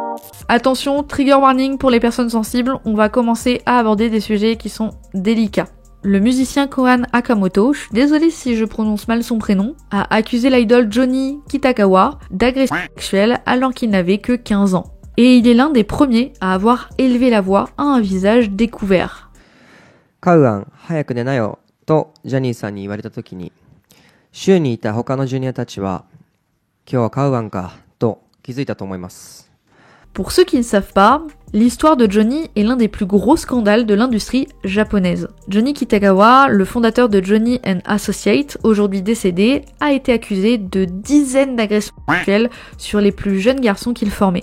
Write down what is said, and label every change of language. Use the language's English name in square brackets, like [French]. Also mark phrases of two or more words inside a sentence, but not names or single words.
[French] Attention, trigger warning pour les personnes sensibles, on va commencer à aborder des sujets qui sont délicats. Le musicien Kohan Akamoto, je suis désolée si je prononce mal son prénom, a accusé l'idole Johnny Kitagawa d'agression sexuelle alors qu'il n'avait que 15 ans. Et il est l'un des premiers à avoir élevé la voix à un visage découvert. [Japanese] カウアン、早く寝なよとジャニーさんに言われた時に、周囲にいた他のジュニアたちは、今日はカウアンかと気づいたと思います。 [French] Pour ceux qui ne savent pas, l'histoire de Johnny est l'un des plus gros scandales de l'industrie japonaise. Johnny Kitagawa, le fondateur de Johnny & Associates, aujourd'hui décédé, a été accusé de dizaines d'agressions sexuelles sur les plus jeunes garçons qu'il formait.